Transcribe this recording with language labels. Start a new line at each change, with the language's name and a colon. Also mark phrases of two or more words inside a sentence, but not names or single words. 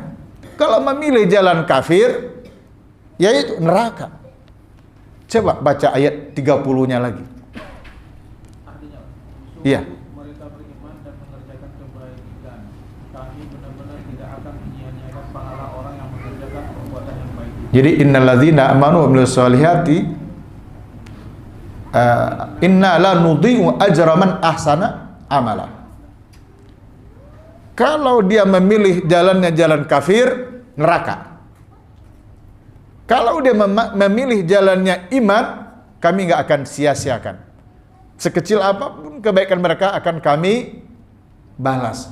Indonesian: Kalau memilih jalan kafir, yaitu neraka. Coba baca ayat 30-nya lagi. Artinya, iya. mereka beriman dan mengerjakan kebaikan. Kami benar-benar tidak akan menyia-nyiakan pahala orang yang mengerjakan perbuatan yang baik.
Arabic: Jadi إن الذين آمنوا وعملوا الصالحات إنا لا نضيع أجر من أحسن عملا.
Indonesian: Kalau dia memilih jalannya jalan kafir, neraka. Kalau dia memilih jalannya iman, kami nggak akan sia-siakan. Sekecil apapun kebaikan mereka akan kami balas.